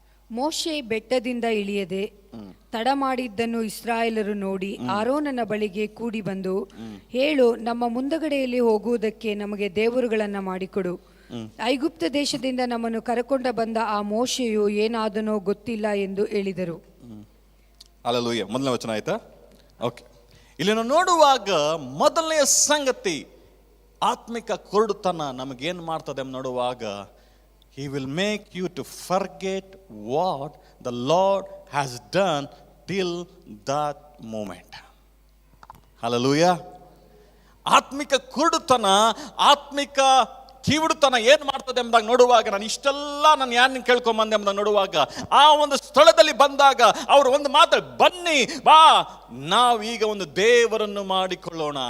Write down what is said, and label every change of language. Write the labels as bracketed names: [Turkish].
[Kannada] ಮೋಶೆ ಬೆಟ್ಟದಿಂದ ಇಳಿಯದೆ ತಡ ಮಾಡಿದ್ದನ್ನು ಇಸ್ರಾಯೇಲರು ನೋಡಿ ಆರೋನನ ಬಳಿಗೆ ಕೂಡಿ ಬಂದು, ಹೇಳು, ನಮ್ಮ ಮುಂದಗಡೆಯಲ್ಲಿ ಹೋಗುವುದಕ್ಕೆ ನಮಗೆ ದೇವರುಗಳನ್ನ ಮಾಡಿಕೊಡು. ಐಗುಪ್ತ ದೇಶದಿಂದ ನಮ್ಮನ್ನು ಕರೆಕೊಂಡ ಬಂದ ಆ ಮೋಶೆಯು ಏನಾದನೋ ಗೊತ್ತಿಲ್ಲ ಎಂದು ಹೇಳಿದರು. ಹಲ್ಲೆಲೂಯಾ. ಮೊದಲನೇ ವಚನ ಆಯ್ತಾ? ಓಕೆ. ಇಲ್ಲಿ ನಾವು ನೋಡುವಾಗ ಮೊದಲನೆಯ ಸಂಗತಿ ಆತ್ಮಿಕ ಕುರುಡುತನ ನಮಗೇನು ಮಾಡ್ತದೆ ನೋಡುವಾಗ, [English] He will make you to forget what the Lord has done till that moment. Hallelujah. [Kannada] ಆತ್ಮಿಕ ಕುರುಡುತನ, ಆತ್ಮಿಕ ಕಿವುಡುತನ ಏನು ಮಾಡ್ತದೆ ಎಂಬುದಾಗಿ ನೋಡುವಾಗ, ನಾನು ಯಾರನ್ನ ಕೇಳ್ಕೊಂಬಂದೆ ಎಂಬುದಾಗಿ ನೋಡುವಾಗ, ಆ ಒಂದು ಸ್ಥಳದಲ್ಲಿ ಬಂದಾಗ ಅವರು ಒಂದು ಮಾತು, ಬನ್ನಿ ಬಾ ನಾವೀಗ ಒಂದು ದೇವರನ್ನು ಮಾಡಿಕೊಳ್ಳೋಣ.